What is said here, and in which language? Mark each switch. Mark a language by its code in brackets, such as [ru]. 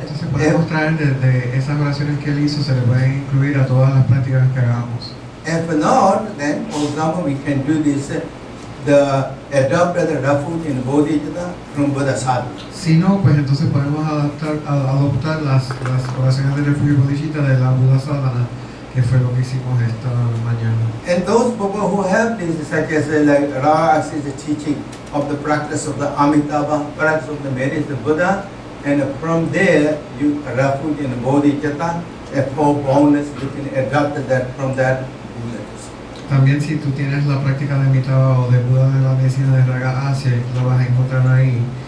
[es] Entonces podemos traer de esas oraciones que él hizo, se le pueden incluir a todas las prácticas que hagamos. [en] If not, then for example we can do this, the adopted refuge in Bodhicitta from Buda sadhana. [es] Si no, pues entonces podemos adoptar las oraciones de refugio bodhicitta de la Buda Sadhana, que fue lo que hicimos esta mañana. [en] And those people who have this, such as like Raga is the teaching of the practice of the Amitabha, practice of the merit of Buddha, and from there you refuge in Bodhicitta, for boundless, you can adopt that from that. [es] También si tú tienes la práctica de Amitabha o de Buda de la medicina de Raga Akshay, la vas a encontrar ahí.